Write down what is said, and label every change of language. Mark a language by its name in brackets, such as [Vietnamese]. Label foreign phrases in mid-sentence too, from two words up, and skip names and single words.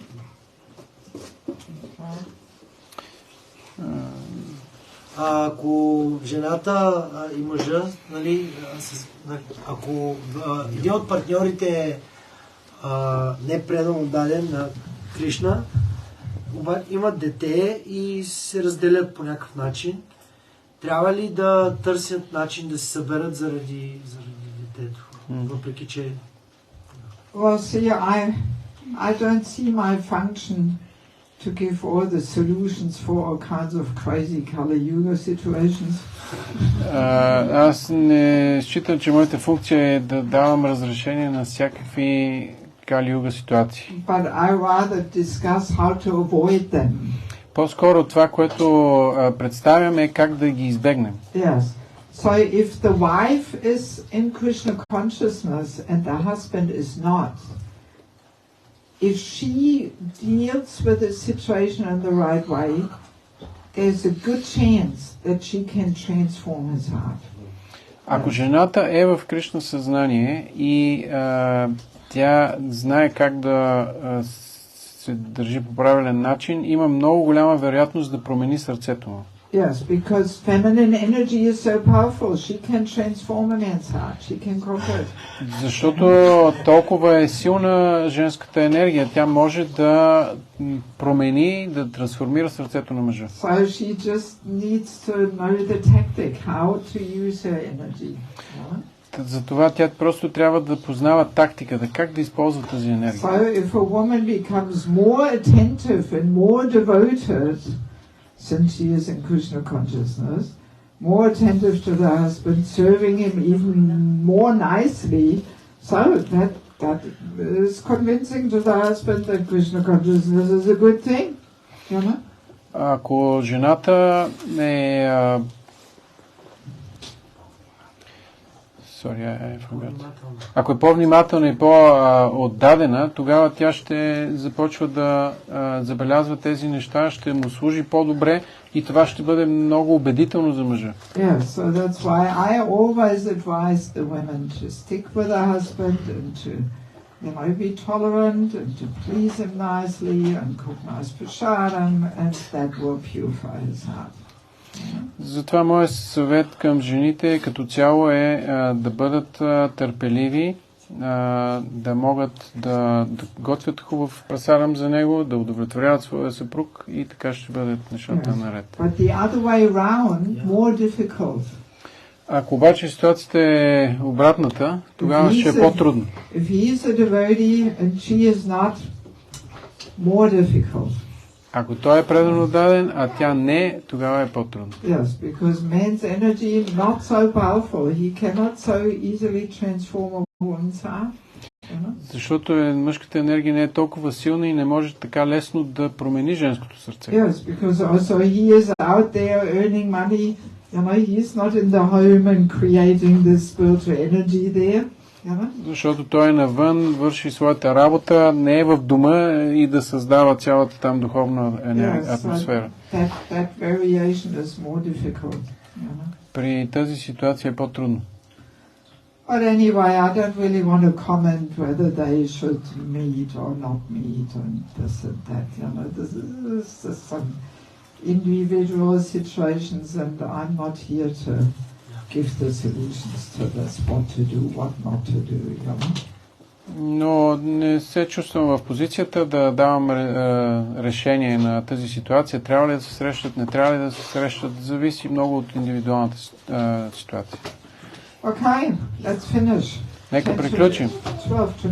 [Bulgarian] Ако жената и мъжа, нали, ако един от партньорите е не предано даден на Кришна, имат дете и се разделят по някакъв начин, трябва ли да търсят начин да се съберат заради детето? Въпреки че... [English] Well, see, I don't see my function to give all the solutions for all kinds of crazy Kali Yuga situations. [Bulgarian] Аз не считам, че моята функция е да давам разрешение на всякакви Кали Юга ситуации. [English] But I rather discuss how to avoid them. [Bulgarian] По-скоро това, което представяме, е как да ги избегнем. [English] Yes. So if the wife is in Krishna consciousness and the husband is not, if she deals with the situation in the right way, there's a good chance that she can transform his heart. [Bulgarian] Ако жената е в Кришна съзнание и тя знае как да се държи по правилен начин, има много голяма вероятност да промени сърцето му. [English] Yes, because feminine energy is so powerful. She can transform a man's heart. She can convert. [Bulgarian] Защото толкова е силна женската енергия, тя може да промени, да трансформира сърцето на мъжа. [English] So she just needs to know the tactic, how to use her energy. [Bulgarian] Затова тя просто трябва да познава тактиката, как да използва тази енергия. [English] So if a woman becomes more attentive and more devoted, since she is in Krishna consciousness, more attentive to the husband, serving him even more nicely, so that is convincing to the husband that Krishna consciousness is a good thing. You know? [Bulgarian] Ако жената е Ако е по-внимателна и по-отдадена, тогава тя ще започва да забелязва тези неща, ще му служи по-добре и това ще бъде много убедително за мъжа. [English] Yes, so that's why I always advise the women to stick with the husband and to, you know, be tolerant and to please him nicely and cook nice prasadam, and that will purify his heart. [Bulgarian] Затова моят съвет към жените като цяло е да бъдат търпеливи, да могат да готвят хубав прасарам за него, да удовлетворяват своя съпруг и така ще бъдат нещата наред. [English] But the other way around, more difficult. [Bulgarian] Ако обаче ситуацията е обратната, тогава ще е по-трудно. [English] If he is a devotee and she is not, more difficult. [Bulgarian] Ако той е предано даден, а тя не, тогава е по-трудно. [English] Yes, because man's energy is not so powerful. He cannot so easily transform a woman's heart. [Bulgarian] Защото мъжката енергия не е толкова силна и не може така лесно да промени женското сърце. [English] Yes, because also he is out there earning money. You know, he is not in the home and creating this spiritual energy there. [Bulgarian] Защото той е навън, върши своята работа, не е в дома и да създава цялата там духовна атмосфера. [English] That variation is more difficult. [Bulgarian] При тази ситуация е по-трудно. [English] But anyway, I don't really want to comment whether they should meet or not meet and this and that. You know, this is just some individual situations, and I'm not here to give the solutions to this, what to do, what not to do. You know? [Bulgarian] Но не се чувствам в позицията да давам решение на тази ситуация. Трябва ли да се срещат, не трябва ли да се срещат, зависи много от индивидуалната ситуация. [English] Okay, let's finish. [Bulgarian] Нека приключим. [English] 12 to 9.